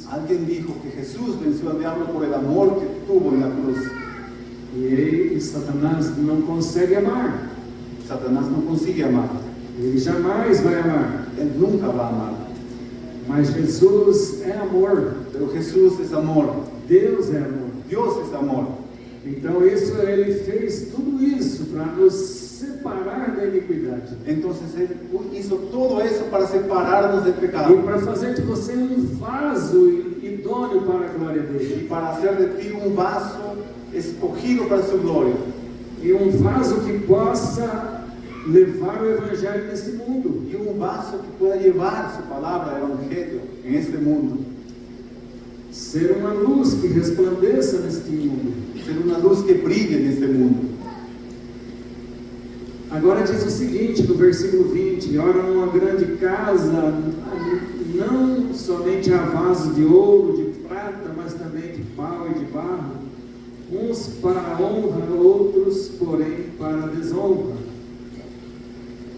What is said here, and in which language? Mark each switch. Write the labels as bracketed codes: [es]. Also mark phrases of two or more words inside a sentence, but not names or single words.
[es] Alguien dijo que Jesús venció al diablo por el amor que tuvo en la cruz. [pt] E Satanás não consegue amar. [es] Satanás no consigue amar. [pt] Ele jamais vai amar. [es] Él nunca va a amar. [pt] Mas Jesus é amor. [es] Pero Jesús es amor. [pt] Deus é amor. [es] Dios es amor. [pt] Então Ele fez tudo isso para nos separar da iniquidade. [es] Entonces Él hizo todo eso para separarnos del [pt] E pecado. para fazer de você vaso idôneo para a glória [es] Y [pt] dele. [es] para hacer de ti un vaso escogido para su gloria. [pt] E vaso que possa levar o Evangelho nesse mundo. [es] Y un vaso que pueda llevar su palabra, el evangelio, en este mundo. [pt] Ser uma luz que resplandeça neste mundo. [es] Ser una luz que brille en este mundo. [pt] Agora diz o seguinte no versículo 20: ora, numa grande casa, não somente há vasos de ouro, de prata, mas também de pau e de barro, uns para a honra, outros, porém, para a desonra.